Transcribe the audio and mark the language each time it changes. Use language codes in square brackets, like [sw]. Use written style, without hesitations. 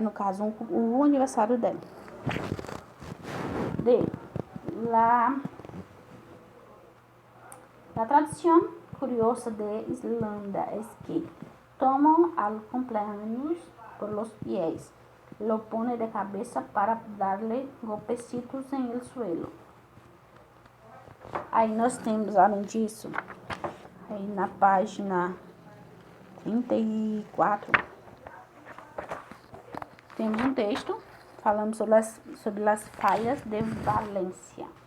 [pt] No caso, o aniversário dela. D. [es] La tradición curiosa de Islanda es que toman al cumpleaños por los pies, lo pone de cabeza para darle golpecitos en el suelo. [pt] Aí nós temos, além disso, aí na página 34, temos um texto falando sobre as falhas de Valência.